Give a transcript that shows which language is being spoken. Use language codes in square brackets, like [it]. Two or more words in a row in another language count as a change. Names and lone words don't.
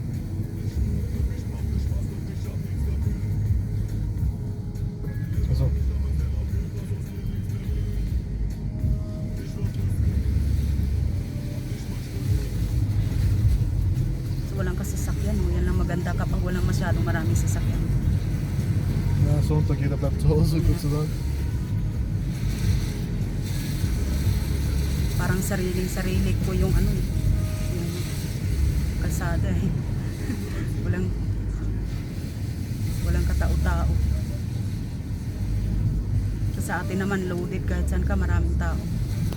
[tl] Also. So walang kasasakyan, yan lang maganda kapag walang masyadong maraming sasakyan. [de] Ja, Sonntag, jeder bleibt zu Hause, Gott sei Dank. [tl] Parang sariling-sarili ko yung yung kalsada eh. walang katao-tao. Sa atin naman loaded kahit saan ka maraming tao.